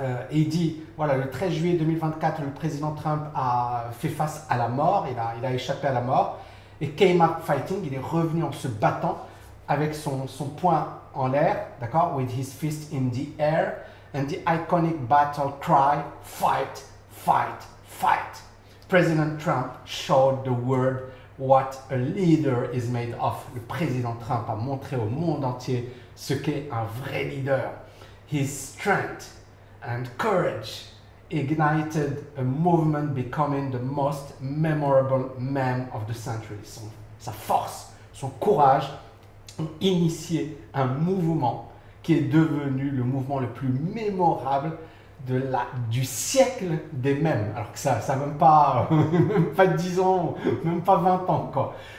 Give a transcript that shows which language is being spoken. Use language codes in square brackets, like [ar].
[fr] Et il dit, voilà, le 13 juillet 2024, le président Trump a fait face à la mort, il a échappé à la mort, et [en] came up fighting, [fr] il est revenu en se battant avec son poing en l'air, d'accord, [en] with his fist in the air, and the iconic battle cry, fight, fight, [fr] fight. [en] President Trump showed the world what a leader is made of. [fr] Le président Trump a montré au monde entier ce qu'est un vrai leader. [en] His strength and courage ignited a movement becoming the most memorable man of the century. [fr] Sa force, son courage ont initié un mouvement qui est devenu le mouvement le plus mémorable du siècle des mèmes. Alors que ça n'a même pas, même pas 10 ans, même pas 20 ans, quoi.